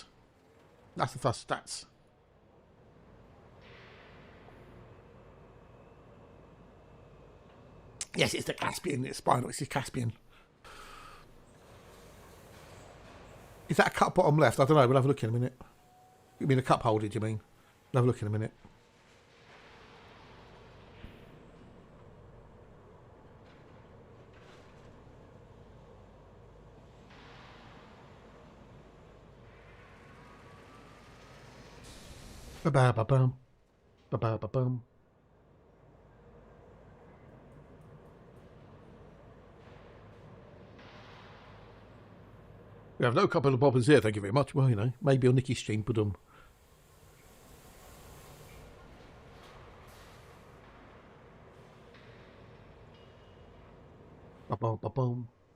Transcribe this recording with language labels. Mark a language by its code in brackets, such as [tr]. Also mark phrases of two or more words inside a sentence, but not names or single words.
[en] That's the thrust stats. Yes, it's the Caspian. It's spinal. It's the Caspian. Is that a cup bottom left? I don't know. We'll have a look in a minute. You mean a cup holder, do you mean? We'll have a look in a minute. Ba-ba-ba-bum. Ba-ba-ba-bum. We have no couple of bobbers here, thank you very much. Well, you know, maybe on Nicky's stream, but Ba-bum.